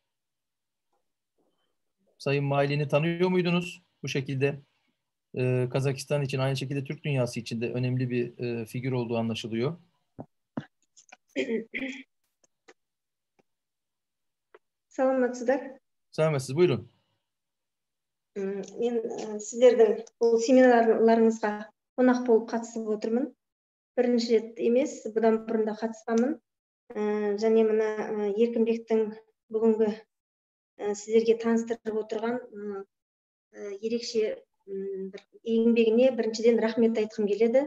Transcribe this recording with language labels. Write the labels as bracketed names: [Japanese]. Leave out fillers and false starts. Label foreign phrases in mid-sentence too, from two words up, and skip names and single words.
[Turkish] Sayın Maylin'i tanıyor muydunuz? Bu şekilde Kazakistan için, aynı şekilde Türk dünyası için de önemli bir figür olduğu anlaşılıyor. [Kazakh] Саламатсыздар. [Turkish] Selametsiz, buyurun. [Kazakh] Мен сіздердің бұл семинарларыңызға қонақ болып қатысып отырмын. Бірінші рет емес, бұдан бұрын да қатысқанмын. Және мына Еркінбектің бүгінгі сіздерге таныстырып отырған ерекше бір еңбегіне біріншіден рахмет айтқым келеді.